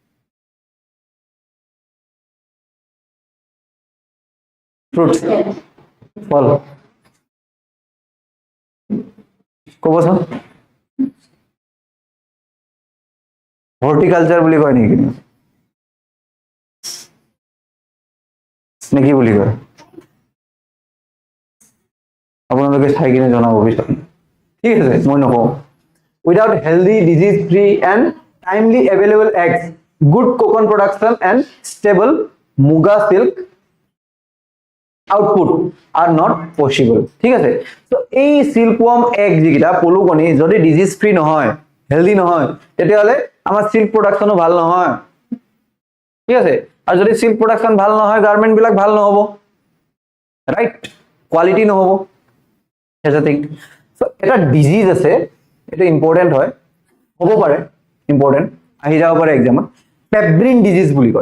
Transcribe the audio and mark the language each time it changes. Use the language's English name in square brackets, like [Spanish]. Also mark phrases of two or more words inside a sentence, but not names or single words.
[Assamese] ফ্ৰুটছ, ফল, কবচোন, হৰ্টিকালচাৰ বুলি কয় নেকি, কি বুলি কয়, আপোনালোকে চাই কিনে জনাব বিচাৰিম, ঠিক আছে, মই নকওঁ। [English] Without healthy, disease-free and timely available eggs, good cocoon production and stable Muga silk output are not possible, [Assamese] ঠিক আছে। তো এই [English] silkworm egg [Assamese] যেটা পলুকণী যদি [English] disease free [Assamese] নহয়, হেলদি নহয়, তেতিয়াহলে আমাৰ [English] silk production [Assamese] ভাল নহয়, ঠিক আছে। আৰু যদি [English] silk production [Assamese] ভাল নহয়, গাৰ্মেন্ট বিলাক ভাল নহব, ৰাইট, কোৱালিটি নহব, [English] has a thing. [Assamese] সো এটা ডিজিজ আছে, এটা ইম্পৰ্টেন্ট হয়, হ'ব পাৰে ইম্পৰ্টেন্ট, আহি যাব পাৰে এক্সামত, [English] pebrine disease [Assamese] বুলি কয়।